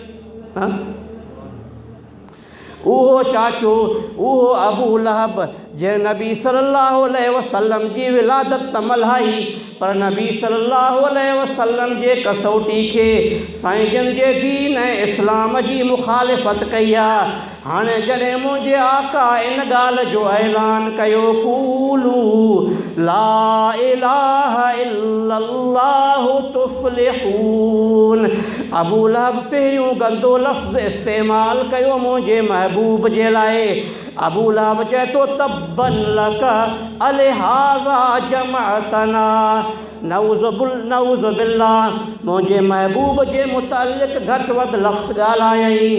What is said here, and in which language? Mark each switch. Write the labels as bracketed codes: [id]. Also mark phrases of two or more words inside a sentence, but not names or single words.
[sd] उहो चाचो, उहो अबू लहब, जंहिं नबी [ar] صلى الله عليه وسلم [sd] जी विलादत त मल्हाई, पर नबी [ar] صلى الله عليه وسلم [sd] जे कसौटी खे साईं जन जे दीन ऐं इस्लाम जी मुखालिफ़त कई आहे। हाणे जॾहिं मुंहिंजे आका इन ॻाल्हि जो ऐलान कयो, [ar] قولوا لا إله إلا الله تفلحوا, [sd] अबू लहब पहिरियों गंदो लफ़्ज़ इस्तेमालु कयो मुंहिंजे महबूब जे लाइ। अबू लहब चए थो, [ar] تبا لك ألهذا جمعتنا, نعوذ بالله, [sd] मुंहिंजे महबूब जे मुतअल्लिक़ घटि वधि लफ़्ज़ ॻाल्हायई।